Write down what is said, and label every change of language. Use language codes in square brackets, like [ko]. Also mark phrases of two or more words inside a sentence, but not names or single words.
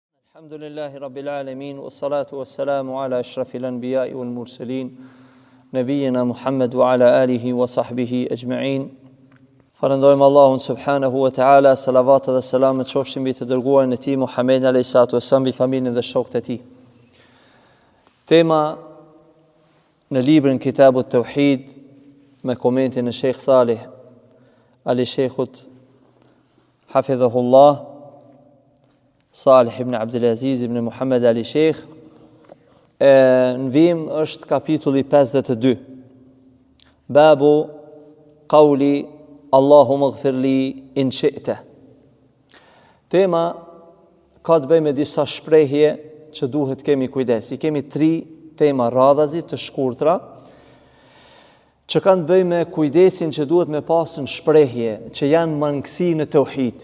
[ar] الحمد لله رب العالمين والصلاة والسلام على أشرف الأنبياء والمرسلين نبينا محمد وعلى آله وصحبه أجمعين. [sq] Falëndojmë Allahun [ar] سبحانه وتعالى, [sq] salavat dhe selamet qofshin mbi të dërguarin e tij Muhammed [ar] عليه الصلاة والسلام, [sq] mbi familjen dhe shokët e tij. Tema në librin Kitabut Tauhid me komentin e Sheikh Salih Ali Sheikhut hafidhahullah Salih ibn Abdulaziz ibn Muhammad Ali Sheikh, në vim është kapitulli 52. [ar] باب قول اللهم اغفر لي إن شئت. [sq] Tema ka të bëjë me disa shprehje që duhet kemi kujdes. I kemi 3 tema radhazi të shkurtra që kanë të bëjë me kujdesin që duhet me pasën shprehje që janë mangësi në tauhid.